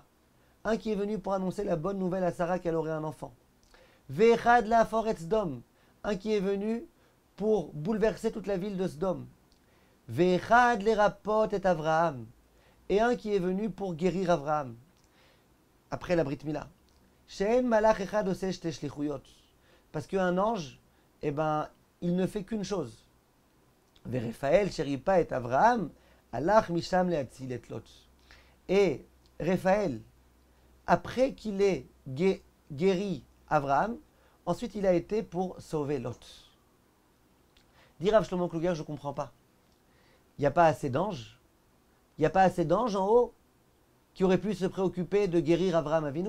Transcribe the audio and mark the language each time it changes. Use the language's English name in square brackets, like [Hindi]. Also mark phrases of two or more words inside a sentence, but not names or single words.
[French] Un qui est venu pour annoncer la bonne nouvelle à Sarah qu'elle aurait un enfant. [Hebrew] ואחד להפוך את סדום. [French] Un qui est venu pour bouleverser toute la ville de Sdom. [Hebrew] ואחד לרפאות את אברהם. [French] Et un qui est venu pour guérir Avraham. Après la [Hebrew] ברית מילה. שאין מלאך אחד עושה שתי שליחויות. [French] Parce qu'un ange, eh ben, il ne fait qu'une chose. [Hebrew] ורפאל שריפא את אברהם, הלך משם להציל את לוט. [French] Et Raphaël, après qu'il ait guéri Avraham, ensuite il a été pour sauver Lot. Dit Rav Shlomo Kluger, je ne comprends pas. Il n'y a pas assez d'anges. Il n'y a pas assez d'anges en haut qui auraient pu se préoccuper de guérir Avraham Avinu.